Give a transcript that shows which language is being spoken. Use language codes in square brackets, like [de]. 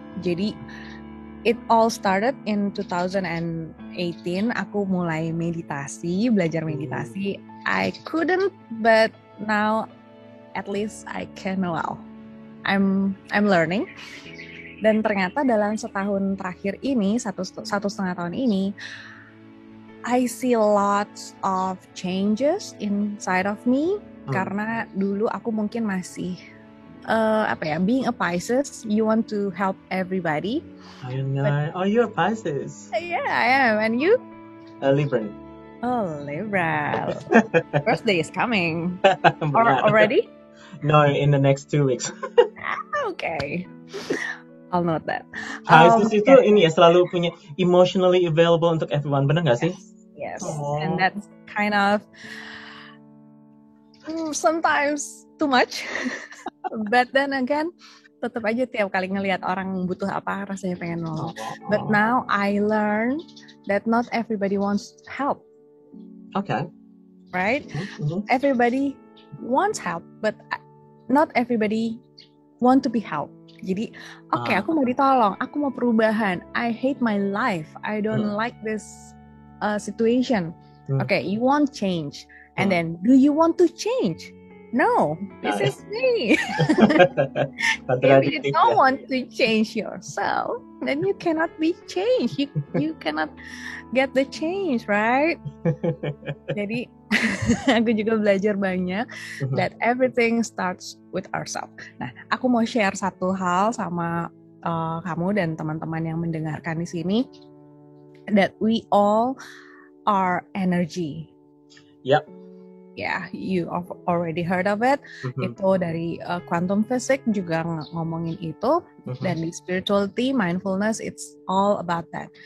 [en] Jadi it all started in 2018. [id] Aku mulai belajar meditasi. [en] I couldn't, but now at least I can. Well, I'm learning. [id] Dan ternyata dalam setahun terakhir ini, satu setengah tahun ini, [en] I see lots of changes inside of me. [id] Karena dulu aku mungkin masih [en] being a Pisces, you want to help everybody. I know. Oh, you're a Pisces. Yeah, I am. And you? A Libra. Oh, Libra. Birthday is coming. Already? No, in the next 2 weeks. Okay. I'll note that. [id] Pisces itu ini ya, selalu punya [en] emotionally available [id] untuk everyone, benar nggak sih? [en] Yes. And that's kind of sometimes too much. But then again, [id] tetap aja tiap kali ngelihat orang butuh apa, rasanya pengen nolong. [en] But now I learn that not everybody wants help. Okay. Right? Everybody wants help, but not everybody want to be helped. [id] Jadi, aku mau ditolong, aku mau perubahan. [en] I hate my life. I don't like this situation. Okay, you want change. And then, do you want to change? No, this is me. If you don't want to change yourself, then you cannot be changed. You cannot get the change, right? [id] Jadi, aku juga belajar banyak [en] that everything starts with ourselves. [id] Nah, aku mau share satu hal sama kamu dan teman-teman yang mendengarkan di sini, [en] that we all are energy. Yep. Yeah, you already heard of it. [id] Itu dari quantum physics juga ngomongin itu. Dan di [en] spirituality, mindfulness, it's all about that.